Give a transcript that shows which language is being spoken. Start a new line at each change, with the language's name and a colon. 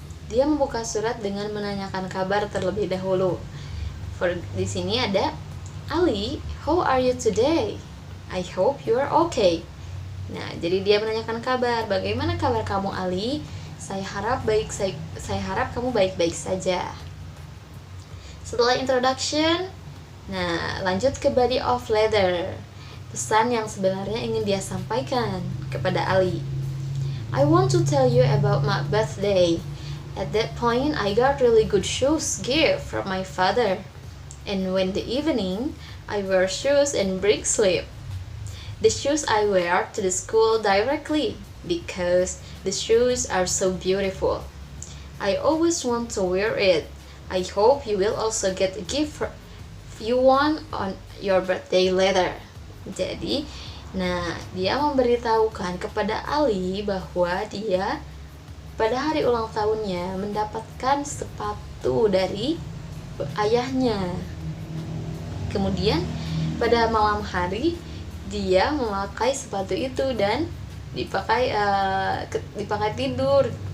Indonesian: Dia membuka surat dengan menanyakan kabar terlebih dahulu. Di sini ada
English: Ali, how are you today? I hope you are okay.
Indonesian: Nah, jadi dia menanyakan kabar. Bagaimana kabar kamu, Ali? Saya harap kamu baik-baik saja. Setelah introduction, nah, lanjut ke body of letter. Pesan yang sebenarnya ingin dia sampaikan kepada Ali.
English: I want to tell you about my birthday. At that point, I got really good shoes gift from my father. And when the evening, I wear shoes and break sleep. The shoes I wear to the school directly because the shoes are so beautiful. I always want to wear it. I hope you will also get a gift for you want on your birthday later.
Indonesian: Jadi, dia memberitahukan kepada Ali bahwa dia pada hari ulang tahunnya mendapatkan sepatu dari ayahnya. Kemudian pada malam hari dia memakai sepatu itu dan dipakai tidur.